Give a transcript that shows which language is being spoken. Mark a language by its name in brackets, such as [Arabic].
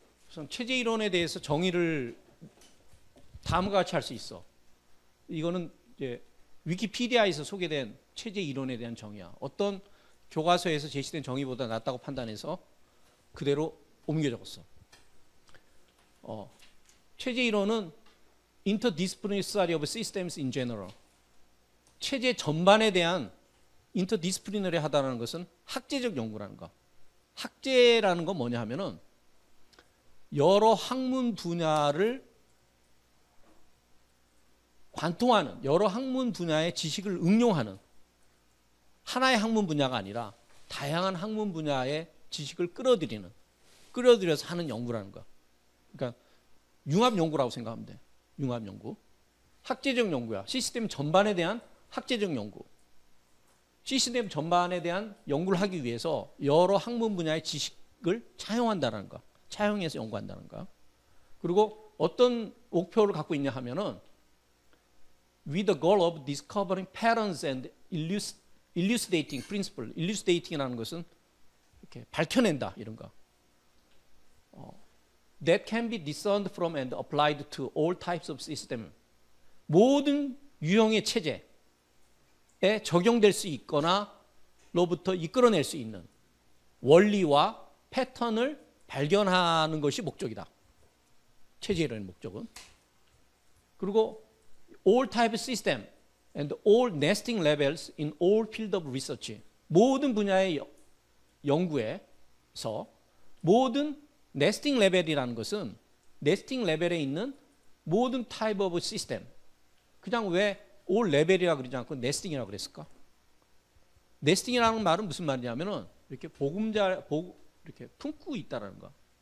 [Korean] 우선 체제 이론에 대해서 정의를 다음과 같이 할 수 있어. 이거는 이제 위키피디아에서 소개된 체제 이론에 대한 정의야. 어떤 교과서에서 제시된 정의보다 낫다고 판단해서 그대로 옮겨 적었어. 체제 이론은 [English] interdisciplinary study of systems in general. [Korean] 체제 전반에 대한 interdisciplinary 하다라는 것은 학제적 연구라는 거. 학제라는 건 뭐냐 하면은 여러 학문 분야를 관통하는, 여러 학문 분야의 지식을 응용하는, 하나의 학문 분야가 아니라 다양한 학문 분야의 지식을 끌어들여서 하는 연구라는 거야. 그러니까 융합 연구라고 생각하면 돼. 융합 연구. 학제적 연구야. 시스템 전반에 대한 학제적 연구. 시스템 전반에 대한 연구를 하기 위해서 여러 학문 분야의 지식을 차용한다는 거. 차용해서 연구한다는 거. 그리고 어떤 목표를 갖고 있냐 하면은 [English] with the goal of discovering patterns and elucidating principle. [Korean] elucidating이라는 것은 이렇게 밝혀낸다 이런 거. [English] That can be discerned from and applied to all types of system. [Korean] 모든 유형의 체제에 적용될 수 있거나 로부터 이끌어낼 수 있는 원리와 패턴을 발견하는 것이 목적이다. 체제 이론의 목적은. [English] 그리고 all type system and all nesting levels in all field of research. [Korean] 모든 분야의 연구에서 모든 네스팅 레벨이라는 것은 네스팅 레벨에 있는 모든 타입 오브 시스템. 그냥 왜 올 레벨이라 그러지 않고 네스팅이라고 그랬을까? 네스팅이라는 말은 무슨 말이냐면은 이렇게 이렇게 품고 있다라는 거.